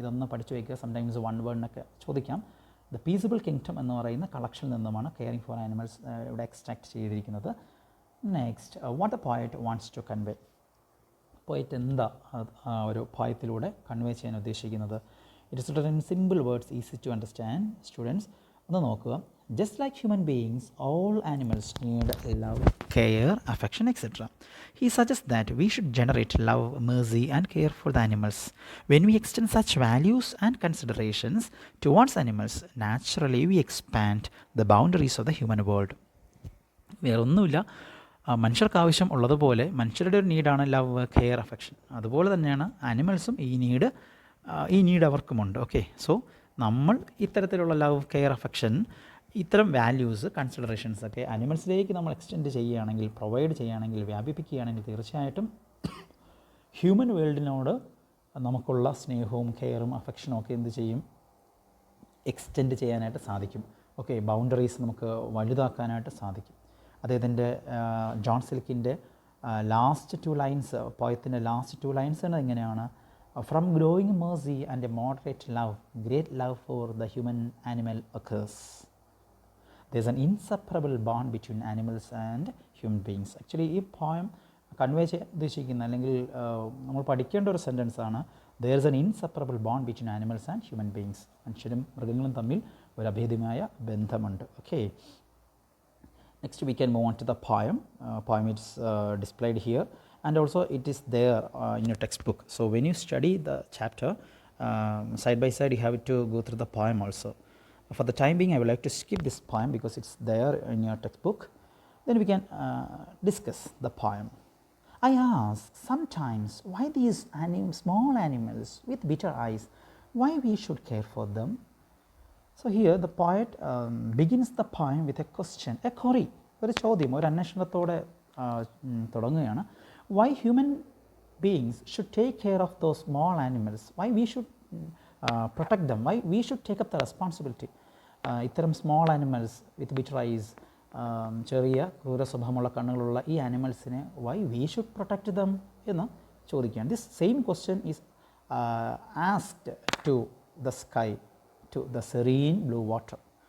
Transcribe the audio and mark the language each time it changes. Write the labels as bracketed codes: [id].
[ml] ഇതൊന്ന് പഠിച്ചു വയ്ക്കുക, സംടൈംസ് വൺ വേർഡിനൊക്കെ ചോദിക്കാം. ദ പീസിബിൾ കിങ്ഡം എന്ന് പറയുന്ന കളക്ഷനിൽ നിന്നുമാണ് കെയറിങ് ഫോർ ആനിമൽസ് ഇവിടെ എക്സ്ട്രാക്ട് ചെയ്തിരിക്കുന്നത്. [en] Next what the poet wants to convey. [ml] Poet എന്താ ഒരു പോയത്തിലൂടെ കൺവേ ചെയ്യാൻ ഉദ്ദേശിക്കുന്നത്? [en] It is written in simple words, easy to understand. [ml] Students ഒന്ന് നോക്കുക. [en] Just like human beings, all animals need love, care, affection, etc. He suggests that we should generate love, mercy, and care for the animals. When we extend such values and considerations towards animals, naturally we expand the boundaries of the human world. [ml] വേറൊന്നുമില്ല, മനുഷ്യർക്ക് ആവശ്യം ഉള്ളതുപോലെ മനുഷ്യരുടെ ഒരു നീഡാണ് love, care, affection. അതുപോലെ തന്നെയാണ് ആനിമൽസും ഈ need അവർക്കുമുണ്ട്. Okay, so നമ്മൾ ഇത്തരത്തിലുള്ള ലവ്, കെയർ, അഫെക്ഷൻ, ഇത്തരം വാല്യൂസ്, കൺസിഡറേഷൻസ് ഒക്കെ അനിമൽസിലേക്ക് നമ്മൾ എക്സ്റ്റെൻഡ് ചെയ്യുകയാണെങ്കിൽ, പ്രൊവൈഡ് ചെയ്യുകയാണെങ്കിൽ, വ്യാപിപ്പിക്കുകയാണെങ്കിൽ തീർച്ചയായിട്ടും ഹ്യൂമൻ വേൾഡിനോട് നമുക്കുള്ള സ്നേഹവും കെയറും അഫെക്ഷനും ഒക്കെ എന്ത് ചെയ്യും? എക്സ്റ്റെൻഡ് ചെയ്യാനായിട്ട് സാധിക്കും. ഓക്കെ, ബൗണ്ടറീസ് നമുക്ക് വലുതാക്കാനായിട്ട് സാധിക്കും. അദ്ദേഹത്തിൻ്റെ John സിൽക്കിൻ്റെ last 2 lines, പോയത്തിൻ്റെ last 2 lines എങ്ങനെയാണ്? [en] From growing mercy and a moderate love, great love for the human animal occurs. There's an inseparable bond between animals and human beings. [ml] Actually ഈ poem convey ചെയ്യാൻ ഉദ്ദേശിക്കുന്ന അല്ലെങ്കിൽ നമ്മൾ പഠിക്കേണ്ട ഒരു sentence ആണ്. [en] there is an inseparable bond between animals and human beings. [ml] മനുഷ്യരും മൃഗങ്ങളും തമ്മിൽ ഒരു അഭേദ്യമായ ബന്ധമുണ്ട്. [en] Okay, next we can move on to the poem. Poem is displayed here and also it is there in your textbook. So when you study the chapter side by side, you have to go through the poem also. For the time being, I would like to skip this poem because it's there in your textbook. Then we can discuss the poem. I ask sometimes why these small animals with bitter eyes, why we should care for them. So here the poet begins the poem with a question, a query, [ml] ഒരു ചോദ്യം, ഒരു അന്വേഷണത്തോടെ തുടങ്ങുകയാണ്. [en] Why human beings should take care of those small animals, why we should protect them, why we should take up the responsibility. [ml] ഇത്തരം [en] small animals with bitter eyes, [ml] ചെറിയ ക്രൂര സ്വഭാവമുള്ള കണ്ണുകളുള്ള ഈ ആനിമൽസിനെ [en] why we should protect them [ml] എന്ന് ചോദിക്കുകയാണ്. [en] This same question is asked to the sky, to the serene blue water.